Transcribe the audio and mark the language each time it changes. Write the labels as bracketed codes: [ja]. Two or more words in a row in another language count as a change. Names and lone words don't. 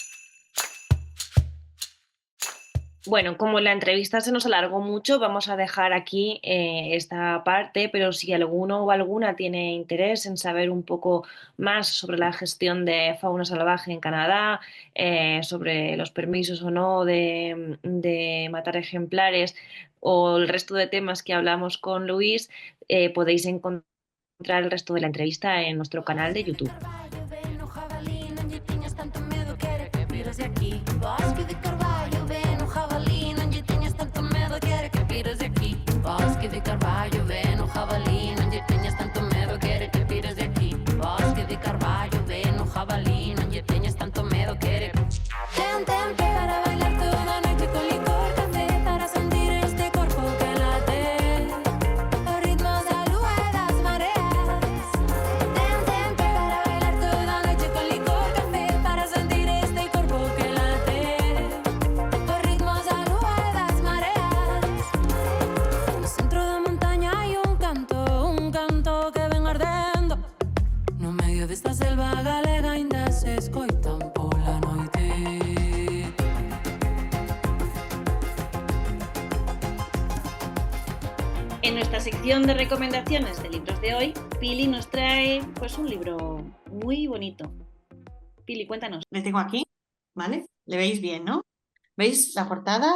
[es] Bueno, como la entrevista se nos alargó mucho, vamos a dejar aquí esta parte, pero si alguno o alguna tiene interés en saber un poco más sobre la gestión de fauna salvaje en Canadá, sobre los permisos o no de matar ejemplares o el resto de temas que hablamos con Luis, podéis encontrar el resto de la entrevista en nuestro canal de YouTube. [gl] Bosque de Carvalho, ven o jabalí, non lle teñas tanto medo, quere que pires de aquí. Bosque de Carvalho, ven o jabalí, non lle teñas tanto medo, quere. Ten, pegar a bailar toda noite con licor, café, para sentir este corpo que late. Os ritmos da lúa e das mareas. Ten, pegar a bailar toda noite con licor, café, para sentir este corpo que late. Os ritmos da lúa e das mareas. No centro da montaña hai un canto que ven ardendo. No medio desta selva galega ainda se escoitan pola noite. [es] En nuestra sección de recomendaciones de libros de hoy, Pili nos trae pues un libro muy bonito. Pili, cuéntanos. Le tengo aquí, ¿vale? Le veis bien, ¿no? ¿Veis la portada?